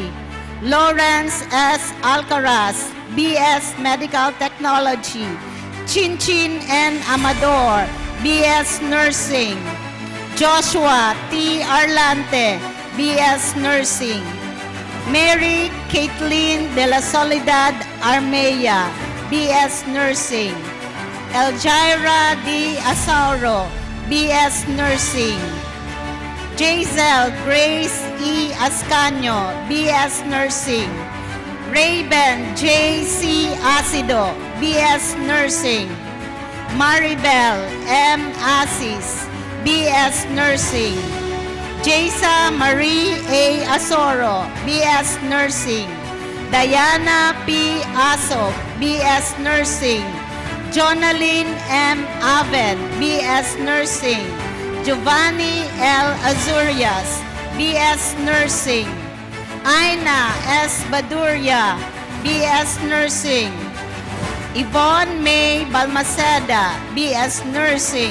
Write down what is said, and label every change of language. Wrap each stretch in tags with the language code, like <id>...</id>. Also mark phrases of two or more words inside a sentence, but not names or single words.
<en>Lawrence S. Alcaraz, BS Medical Technology. Chinchin N. Amador, BS Nursing. Joshua T. Arlante, BS Nursing. Mary Caitlin de la Soledad Armella, BS Nursing. Eljaira D. Asauro, BS Nursing. Jazel Grace E. Ascanio, BS Nursing. Raven J.C. Acido, BS Nursing. Maribel M. Asis, BS Nursing. Jaysa Marie A. Asoro, BS Nursing. Diana P. Aso, BS Nursing. Jonaline M. Aven, BS Nursing. Giovanni L. Azurias, BS Nursing. Aina S. Baduria, BS Nursing. Yvonne May Balmaceda, BS Nursing.</en>